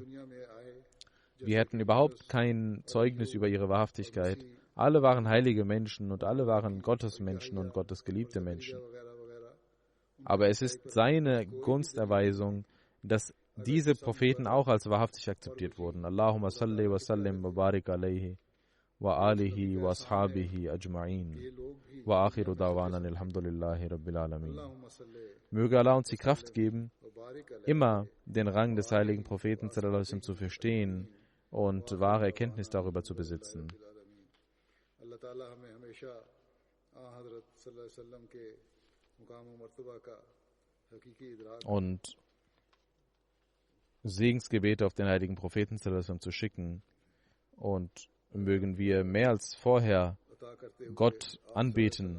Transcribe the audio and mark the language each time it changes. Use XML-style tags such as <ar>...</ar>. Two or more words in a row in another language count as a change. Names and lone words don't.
<de>Wir hätten überhaupt kein Zeugnis über ihre Wahrhaftigkeit. Alle waren heilige Menschen und alle waren Gottes Menschen und Gottes geliebte Menschen. Aber es ist seine Gunsterweisung, dass diese Propheten auch als wahrhaftig akzeptiert wurden.</de> <ar>اللهم صل وسلم وبارك عليه وآله وأصحابه أجمعين وآخر دعوانا الحمد لله رب العالمين.</ar> <de>Möge Allah uns die Kraft geben, immer den Rang des heiligen Propheten zu verstehen und wahre Erkenntnis darüber zu besitzen. Und Segensgebete auf den heiligen Propheten zu schicken, und mögen wir mehr als vorher Gott anbeten.</de>